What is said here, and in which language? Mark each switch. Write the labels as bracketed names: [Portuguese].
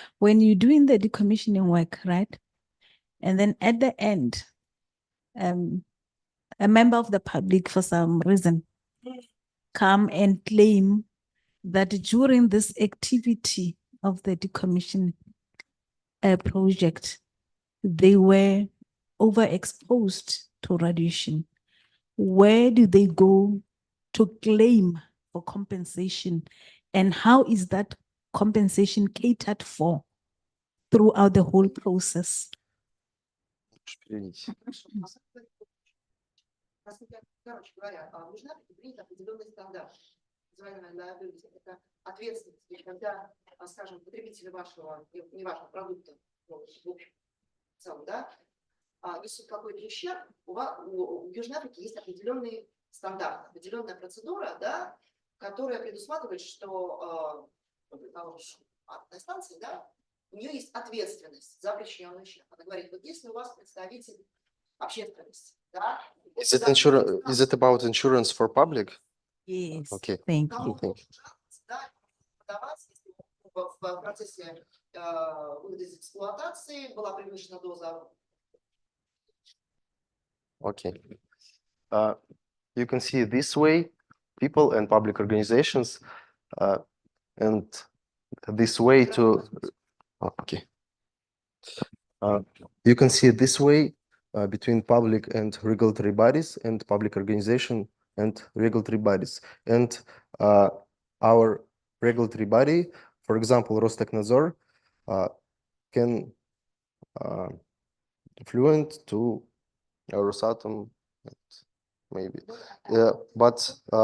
[English] When you're doing the decommissioning work, right? And then at the end, a member of the public for some reason come and claim that during this activity of the decommissioning project, they were overexposed to radiation. Where do they go to claim for compensation? And how is that compensation catered for throughout the whole process? [Russian] Короче говоря, в Южной принят определенный стандарт, называемый liability. Это ответственность, когда, скажем, потребители вашего, не вашего продукта, в общем, в целом, да, несут какой-то ущерб, у Южной Африки есть определенный стандарт, определенная процедура, да, которая предусматривает, что атомная станция, да, у нее есть ответственность за причиненный ущерб. Она говорит, вот если у вас представитель общественности, да. [English] Is it about insurance for public? Yes. Okay. Thank you. [Russian] В процессе вывода из эксплуатации была превышена доза. [English] Okay. You can see this way, people and public organizations, and this way to. Okay. You can see this way between public and regulatory bodies, and public organization and regulatory bodies, and our regulatory body, for example, Rostechnadzor, can fluent to Rosatom, maybe, but